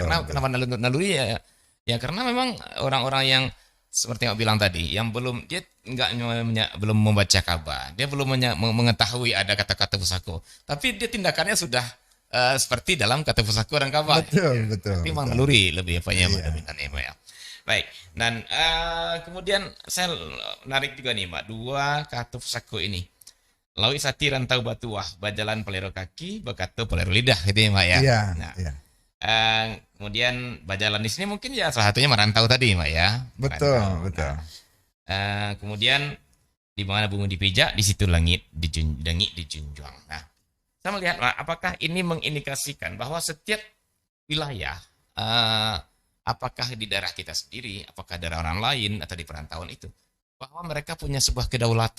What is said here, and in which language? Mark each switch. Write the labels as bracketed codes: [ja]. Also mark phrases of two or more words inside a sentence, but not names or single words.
[id] Kenapa naluri ya karena memang orang-orang yang seperti yang bilang tadi, yang belum belum membaca kaba, dia belum mengetahui ada kata-kata pusako, tapi dia tindakannya sudah seperti dalam kata pusako dan kaba. Betul. Tapi memang naluri lebih dominan ya. Baik. Dan kemudian saya menarik juga nih Mbak, dua kata pusako ini. [min] Lawi Sati rantau batuah, bajalan pelero kaki, bakato pelero lidah [id] gitu ya Mbak ya. Iya. Nah, kemudian bajalan di sini mungkin ya salah satunya merantau tadi Mbak ya. Betul. Nah, kemudian di mana bumi dipijak, di situ langit dijunjung. Nah, saya melihat apakah ini mengindikasikan bahwa setiap wilayah, apakah di daerah kita sendiri, apakah daerah orang lain atau di perantauan itu, bahwa mereka punya sebuah kedaulatan.